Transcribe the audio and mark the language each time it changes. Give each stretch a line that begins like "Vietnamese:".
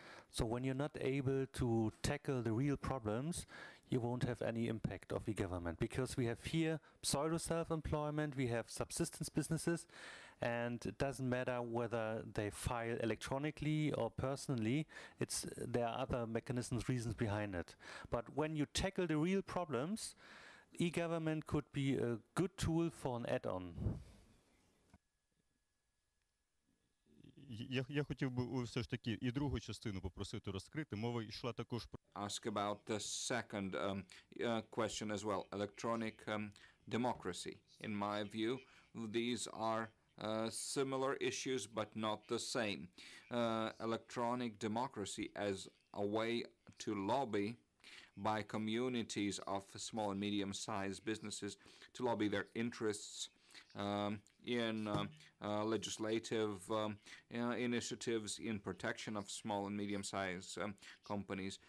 English: So when you're not able to tackle the real problems, you won't have any impact of e-government, because we have here pseudo self-employment, we have subsistence businesses, and it doesn't matter whether they file electronically or personally. There are other mechanisms, reasons behind it. But when you tackle the real problems, e-government could be a good tool for an add-on.
Ukrainian: Я хотів би все ж таки і другу частину попросити розкрити. Мова йшла також про
English: Ask about the second question as well, electronic democracy. In my view, these are similar issues but not the same. Electronic democracy as a way to lobby by communities of small and medium-sized businesses to lobby their interests in legislative initiatives in protection of small and medium-sized companies.